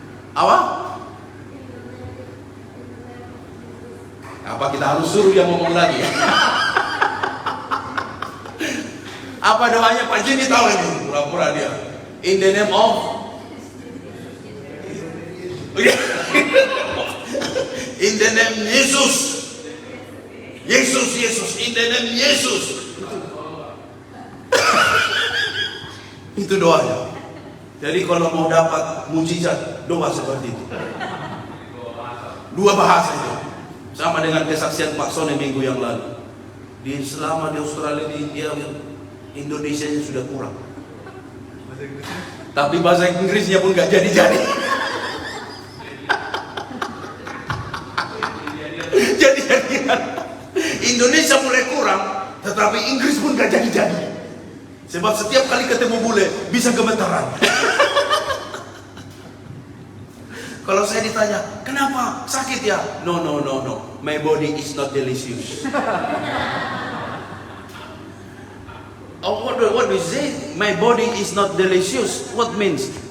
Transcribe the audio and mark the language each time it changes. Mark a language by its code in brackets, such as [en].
[id] Apa? Apa kita harus suruh dia ngomong lagi? Apa doanya Pak Jimmy tahu ini? Pura-pura dia. [en] In the name of in the name Yesus. Yesus, in the name Yesus. [id] Itu doanya. Jadi kalau mau dapat mujizat, doa seperti itu. 2 bahasa itu. Sama dengan kesaksian Pak Sone minggu yang lalu. Selama di Australia dia Indonesia sudah kurang. Tapi bahasa Inggrisnya pun gak jadi-jadi. Jadi-jadian. Indonesia mulai kurang, tetapi Inggris pun gak jadi-jadi. Sebab setiap kali ketemu bule bisa gemetaran. Kalau saya ditanya, kenapa? Sakit ya? [en] No. My body is not delicious. Oh, what do you say? My body is not delicious. What means?